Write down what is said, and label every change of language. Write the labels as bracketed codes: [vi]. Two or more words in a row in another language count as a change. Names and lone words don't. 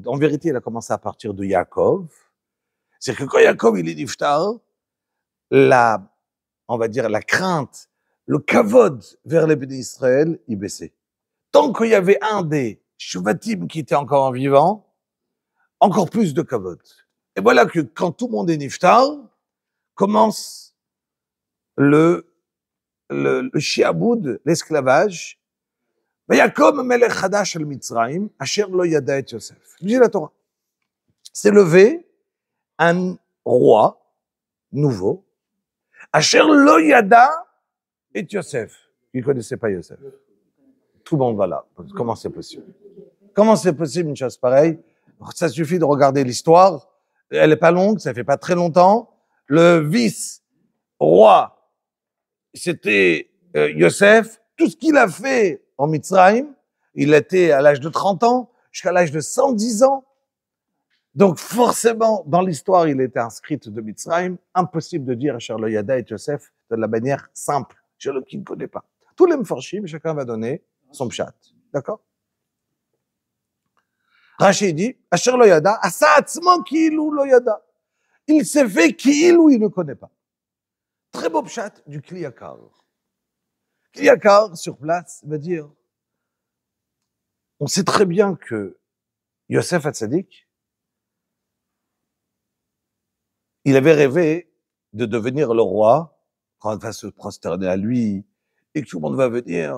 [fr] En vérité, il a commencé à partir de Yaakov. C'est-à-dire que quand Yaakov, il est Niftar, on va dire la crainte, le kavod vers les Bnei Israël, il baissait. Tant qu'il y avait un des Shvatim qui était encore en vivant, encore plus de kavod. Et voilà que quand tout le monde est Niftar, commence le Shi'aboud, l'esclavage. [he] יעקב מלך חדש על מצרים, אשר לא ידע את יוסף. [fr] Dit la Torah. C'est levé un roi nouveau, [he] אשר לא ידע את יוסף. [fr] Il ne connaissait pas Yosef. Tout le monde va là. Comment c'est possible? Comment c'est possible une chose pareille? Ça suffit de regarder l'histoire. Elle n'est pas longue, ça fait pas très longtemps. Le vice-roi, c'était Yosef. Tout ce qu'il a fait en Mitzrayim, il était à l'âge de 30 ans jusqu'à l'âge de 110 ans. Donc forcément, dans l'histoire, il était inscrit de Mitzrayim. Impossible de dire [he] אשר לא ידע את יוסף [fr] de la manière simple, chez le qui ne connaît pas. Tous les mfarshim, chacun va donner son pshat. D'accord? Rashi dit, [he] אשר לא ידע, עשה עצמו כאילו לא ידע. [fr] Il s'est fait ki'ilu, il ne connaît pas. Très beau pshat du Kli Yakar. Kli Yakar, sur place, va dire, on sait très bien que Yosef Hatzadik, il avait rêvé de devenir le roi, quand on va se prosterner à lui, et que tout le monde va venir.